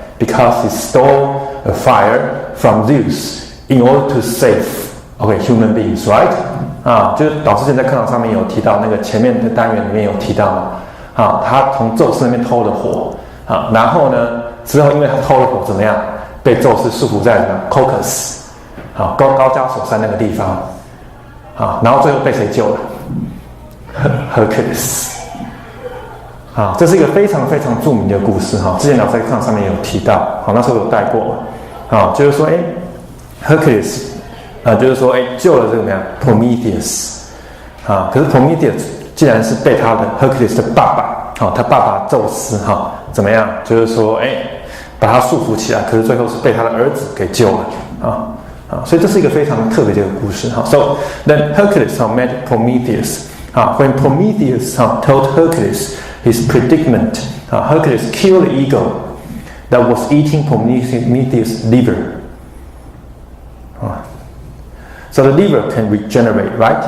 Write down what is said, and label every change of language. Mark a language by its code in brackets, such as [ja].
[en] Because he stole a fire from Zeus in order to save human beings, right? [zh] 就是老师之前在课堂上面有提到那个前面的单元里面有提到嘛他从宙斯那边偷了火然后呢之后因为他偷了火怎么样被宙斯束缚在什么 Caucasus 高加索山那个地方然后最后被谁救了Hercules 啊，这是一个非常非常著名的故事哈。之前老师在课堂上面有提到，好，那时候有带过嘛，啊，就是说Hercules，就是说救了这个怎么样 Prometheus， 啊，可是 Prometheus 既然是被他的 Hercules 的爸爸，他爸爸宙斯怎么样？就是说把他束缚起来，可是最后是被他的儿子给救了所以这是一个非常特别的一个故事 [en] So then Hercules met Prometheus. When Prometheus told Hercules his predicament, Hercules killed the eagle that was eating Prometheus' liver. So the liver can regenerate, right?